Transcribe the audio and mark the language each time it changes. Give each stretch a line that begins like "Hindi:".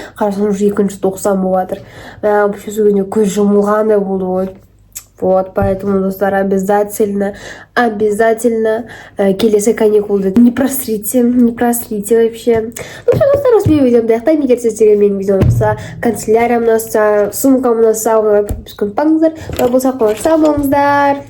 Kazakh: Қарасам уже 2-ші тоқсан болып жатыр. Вообще сол кезде көз жұмылғандай болды ғой.
Russian: Вот, поэтому, достар, обязательно
Kazakh: келесі каникулды
Russian: не просрите вообще. Ну что,
Kazakh: достар, осы менің видеомды аяқтаймын. Егер сіздерге менің видеом ұнаса, канцеляриям ұнаса, сумкам ұнаса, онда подписку ұмытпаңыздар. Болса, қош сау болыңыздар.